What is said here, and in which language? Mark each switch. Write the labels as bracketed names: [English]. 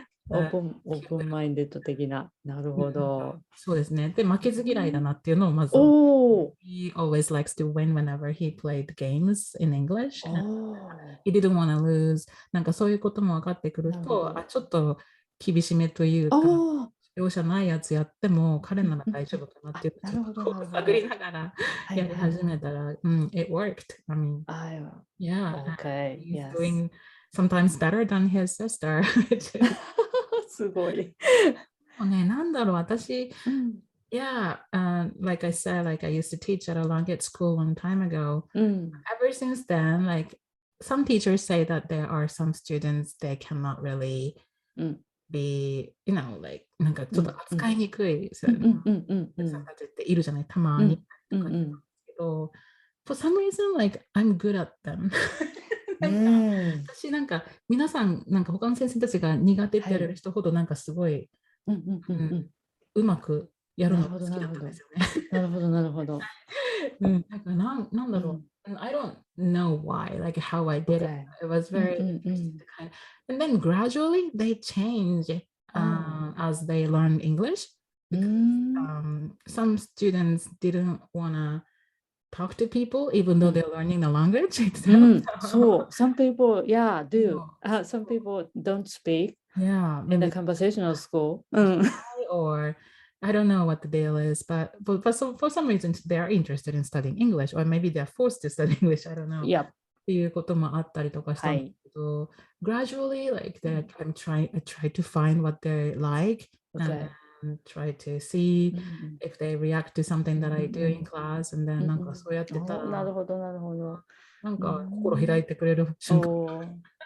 [Japanese] オープンマインデッド的な。なるほど。そうですね。で、負けず嫌いだなっていうのをまず。 [English] He always likes to win whenever he played games in English. He didn't want to lose. [Japanese] なんかそういうことも分かってくると、ちょっと厳しめというか、容赦ないやつやっても彼なら大丈夫かなっていうのを探りながらやり始めたら、 [English] it worked. I mean, he's doing sometimes better than his sister. [Japanese] すごい。なんだろう、私、 [English] Yeah, like I said, like I used to teach at a language school a long time ago. Ever since then, like some teachers say that there are some students they cannot really be, like [Japanese] なんかちょっと扱いにくい人たちっているじゃない、たまに。けど、 [English] for some reason, like I'm good at them. [Japanese] 私なんか皆さんなんか他の先生たちが苦手って言われる人ほどなんかすごいうまくやるのが好きだったんですよね。なるほど、なるほど。なんかなんだろう。 [English] I don't know why, like how I did it. It was very interesting to kind of, and then gradually they change as they learn English. Because, some students didn't want to talk to people even though they're learning the language itself. So some people, yeah, do. Some people don't speak in the conversational school. Or I don't know what the deal is, but for some reason they are interested in studying English, or maybe they're forced to study English. I don't know. [Japanese] っていうこともあったりとかしたんですけど、 [English] gradually, like I try to find what they like and try to see if they react to something that I do in class, and then [Japanese] なんかそうやってたら、なるほど、なるほど。なんか心開いてくれる瞬間。